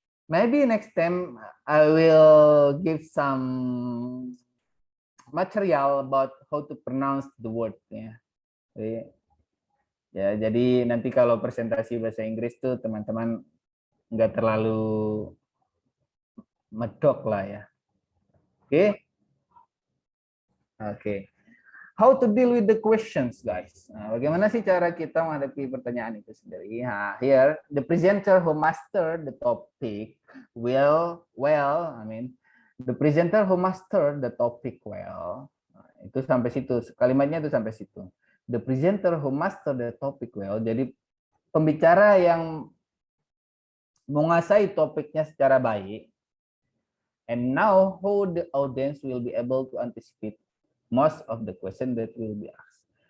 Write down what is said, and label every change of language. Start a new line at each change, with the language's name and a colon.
English: Maybe next time I will give some material about how to pronounce the word ya. Jadi,
Indonesian: Ya, jadi nanti kalau presentasi bahasa Inggris tuh teman-teman nggak terlalu medok lah ya. Oke. Oke.
English: How to deal with the questions, guys.
Indonesian: Nah, bagaimana sih cara kita menghadapi pertanyaan itu sendiri?
English: Nah, here the presenter who master the topic the presenter who master the topic well.
Indonesian: Nah, itu sampai situ. Kalimatnya itu sampai situ.
English: The presenter who master the topic well.
Indonesian: Jadi pembicara yang menguasai topiknya secara baik.
English: And now how the audience will be able to anticipate most of the question that will be asked.